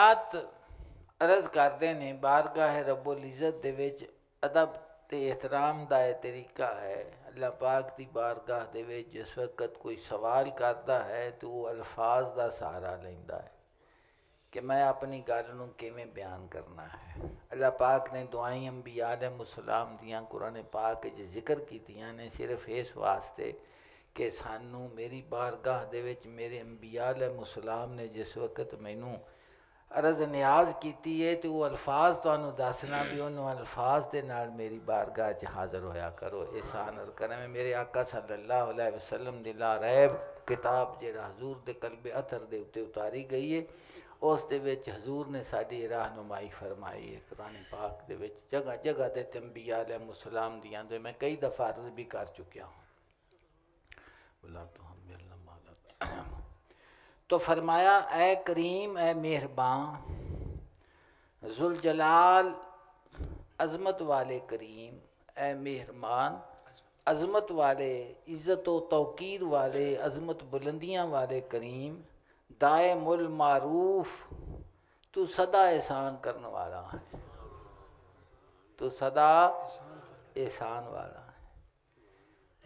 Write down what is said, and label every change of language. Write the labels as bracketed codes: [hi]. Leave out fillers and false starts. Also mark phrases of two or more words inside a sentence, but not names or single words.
[pa] حضرات [ur] عرض کرتے ہیں [pa] بارگاہ رب العزت دے وچ ادب تے احترام دا [ur] یہ طریقہ ہے۔ [pa] اللہ پاک دی بارگاہ دے وچ [ur] جس وقت کوئی سوال کرتا ہے تو وہ الفاظ [pa] دا سہارا لیندا ہے کہ میں اپنی گل نوں کیویں بیان کرنا ہے۔ اللہ پاک نے دعائیں انبیاء علیہ السلام دیاں قرآن پاک وچ ذکر کیتیاں نے صرف اس واسطے کہ سانوں میری بارگاہ دے وچ میرے انبیاء علیہ السلام نے جس وقت مینوں عرض نیاز کیتی ہے تو وہ الفاظ تانوں دسنا بھی انہوں الفاظ دے نال میری بارگاہ چ حاضر ہویا کرو۔ احسان اور کرم میرے آقا صلی اللہ علیہ وسلم دی لا ریب کتاب جہڑا حضور دے قلب اطہر دے اتے اتاری گئی ہے، اس دے وچ حضور نے ساری رہنمائی فرمائی ہے۔ قرآن پاک دے وچ جگہ جگہ تے انبیاء علیہ السلام دیاں جو میں کئی دفعہ عرض بھی کر چکیا ہوں۔ تو فرمایا اے کریم اے مہرباں ذوالجلال عظمت والے کریم، اے مہربان عظمت والے، عزت و توقیر والے، عظمت بلندیاں والے کریم، دائم المعروف، تو سدا احسان کرنے والا ہے، تو سدا احسان والا ہے۔